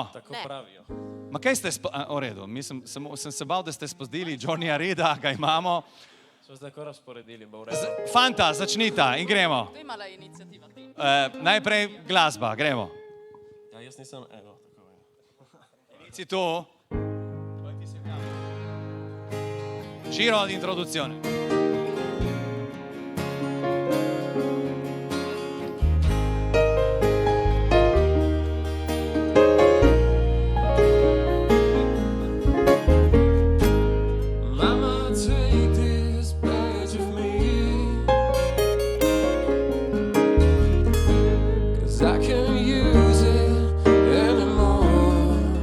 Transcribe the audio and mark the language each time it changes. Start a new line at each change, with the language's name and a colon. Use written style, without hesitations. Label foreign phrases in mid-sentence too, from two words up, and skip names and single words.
Slovenian: Tako pravijo. Ma kaj ste, v redu, sem se bal, da ste spozdili Johnnyja Reda, ga imamo. So zdaj ko razporedili, bo v redu. Fanta, začnita in gremo. To je mala inicijativa. Najprej glasba, gremo. Ja, jaz nisem, evo, tako je. Si tu.
Italian: Giro di introduzione.
English: Mama, take this page of me, 'cause I can't use it anymore.